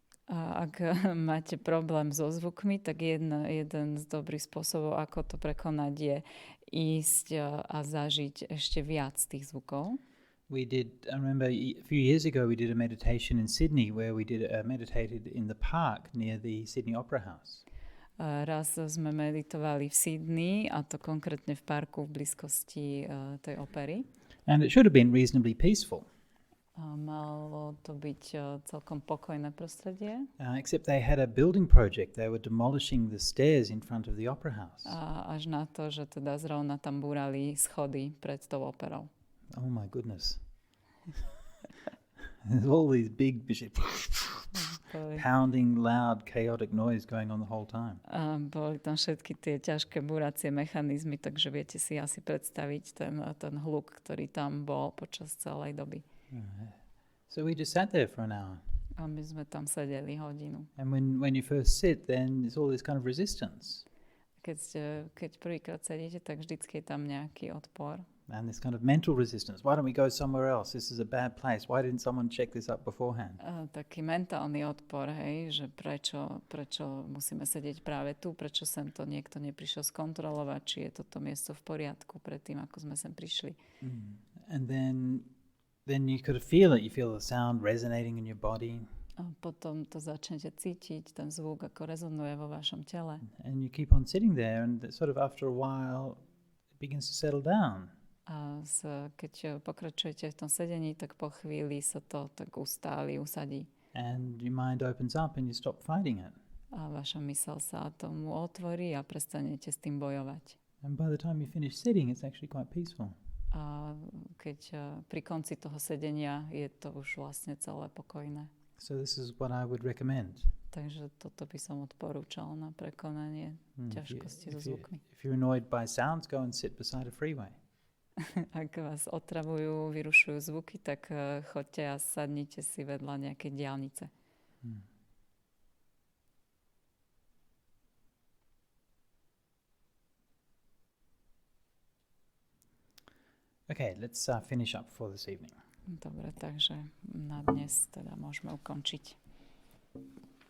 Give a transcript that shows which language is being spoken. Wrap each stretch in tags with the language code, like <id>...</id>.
<sk>A ak máte problém so zvukmi, tak jeden z dobrých spôsobov, ako to prekonať, je ísť a zažiť ešte viac tých zvukov.</sk> <en>I remember a few years ago we did a meditation in Sydney where we meditated in the park near the Sydney Opera House.</en> <sk>Raz sme meditovali v Sydney, a to konkrétne v parku v blízkosti tej opery.</sk> <en>And it should have been reasonably peaceful.</en> <sk>Malo to byť celkom pokojné prostredie.</sk> <en>Except they had a building project. They were demolishing the stairs in front of the Opera House.</en> <sk>Až na to, že teda zrovna tam búrali schody pred tou operou.</sk> <en>Oh my goodness. There's all these big pounding, loud, chaotic noise going on the whole time.</en> <sk>Boli tam všetky tie ťažké búracie mechanizmy, takže viete si asi predstaviť ten hluk, ktorý tam bol počas celej doby.</sk> <en>So we just sat there for an hour.</en> <sk>A my sme tam sedeli hodinu.</sk> <en>And when you first sit, then there's all this kind of resistance.</en> <sk>Keď prvýkrát sedíte, tak vždycky je tam nejaký odpor.</sk> <en>And this kind of mental resistance. Why don't we go somewhere else? This is a bad place. Why didn't someone check this up beforehand?</en> <sk>Taký mentálny odpor, hej, že prečo musíme sedieť práve tu, prečo sem to niekto neprišiel skontrolovať, či je toto miesto v poriadku predtým, ako sme sem prišli.</sk> <en>And then you could feel it. You feel the sound resonating in your body.</en> <sk>A potom to začnete cítiť, ten zvuk, ako rezonuje vo vašom tele.</sk> <en>And you keep on sitting there, and sort of after a while it begins to settle down.</en> <sk>A keď pokračujete v tom sedení, tak po chvíli sa to tak usadí.</sk> <en>And your mind opens up and you stop fighting it.</en> <sk>A vaša myseľ sa tomu otvorí a prestanete s tým bojovať.</sk> <en>And by the time you finish sitting, it's actually quite peaceful.</en> <sk>A keď pri konci toho sedenia je to už vlastne celé pokojné.</sk> <en>So this is what I would recommend.</en> <sk>Takže toto by som odporúčal na prekonanie ťažkosti so zvukmi.</sk> <en>If you're annoyed by sounds, go and sit beside a freeway.</en> <sk>Ak vás otravujú, vyrušujú zvuky, tak choďte a sadnite si vedľa nejakej diaľnice.</sk> <en>Okay, let's finish up for this evening.</en> <sk>Dobre, takže na dnes teda môžeme ukončiť.</sk>